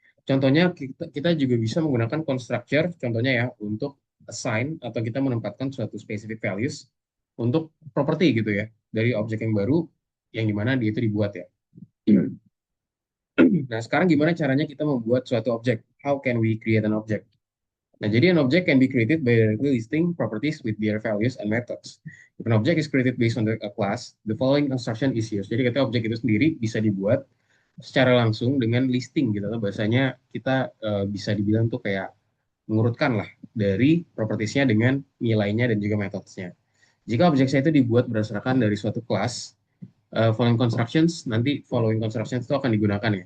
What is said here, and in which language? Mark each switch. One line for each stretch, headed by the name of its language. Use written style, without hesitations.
Indonesian: Contohnya kita juga bisa menggunakan constructor, contohnya ya untuk assign atau kita menempatkan suatu specific values untuk property gitu ya dari objek yang baru yang dimana dia itu dibuat ya. Nah, sekarang gimana caranya kita membuat suatu objek?
English: How can we create an object?
Indonesian: Nah, jadi
English: an object can be created by directly listing properties with their values and methods. If an object is created based on a class, the following instruction is used.
Indonesian: Jadi kita objek itu sendiri bisa dibuat secara langsung dengan listing gitu. Bahasanya kita bisa dibilang tuh kayak mengurutkan lah dari propertiesnya dengan nilainya dan juga methodenya. Jika objek saya itu dibuat berdasarkan dari suatu kelas, following constructions, nanti following constructions itu akan digunakan ya.